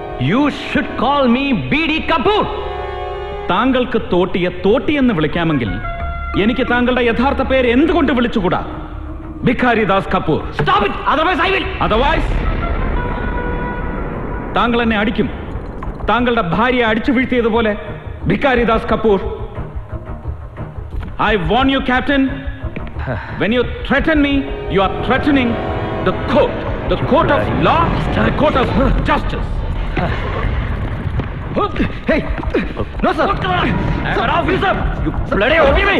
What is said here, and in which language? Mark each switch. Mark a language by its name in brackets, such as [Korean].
[English] You should call me BD Kapoor. [Malayalam] താങ്കൾക്ക് തോട്ടിയെ തോട്ടി എന്ന് വിളിക്കാമെങ്കിൽ എനിക്ക് താങ്കളുടെ യഥാർത്ഥ പേര് എന്തുകൊണ്ട് വിളിച്ചുകൂടാ? ഭിഖാരി Das Kapoor. [English] Stop it! Otherwise I will. [Malayalam] Otherwise താങ്കൾ എന്നെ അടിക്കും, താങ്കളുടെ ഭാര്യയെ അടിച്ചു വീഴ്ത്തിയതുപോലെ. [English] Bhikhari Das Kapoor, I warn you, Captain. When you threaten me, you are threatening the court of law, the court of justice. Hey! No, sir! I'm an officer! You bloody obey me!